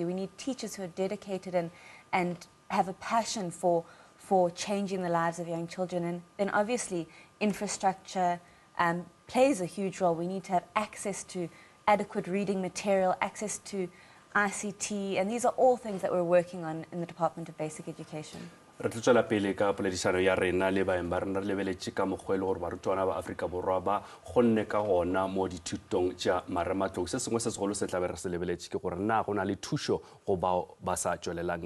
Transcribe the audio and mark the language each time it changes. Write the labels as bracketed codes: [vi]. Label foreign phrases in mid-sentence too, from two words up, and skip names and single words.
[en] We need teachers who are dedicated and have a passion for changing the lives of young children. And then obviously infrastructure plays a huge role. We need to have access to adequate reading material, access to ICT, and these are all things that we're working on in the Department of Basic Education. [nso] Re tlo tswela pele ka poledišano ya rena le baeng ba rena re lebeletše ka mokgwa e le gore barutwana ba Afrika Borwa ba gonne ka gona mo dithutong tša marematlou. Se sengwe se segolo se tla be re se lebeletše ke gore na go na le thušo go bao ba sa tšwelelang.